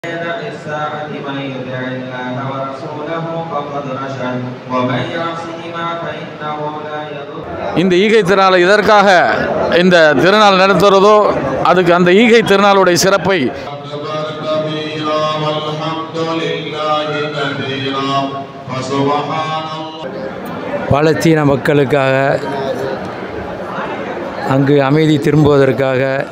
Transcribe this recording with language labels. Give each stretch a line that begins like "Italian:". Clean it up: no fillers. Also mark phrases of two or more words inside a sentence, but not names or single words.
Arabic: الساعة من يطع الله ورسوله فقد رشد ومن يعصهما فإنه لا يضر.
Tamil: இந்த ஈகை திருநாள் இதற்காக இந்த திருநாள் நடத்துறதோ அதுக்கு அந்த ஈகை திருநாளுடைய சிறப்பை பாலஸ்தீன மக்களுக்காக அங்கு அமைதி திரும்புவதற்காக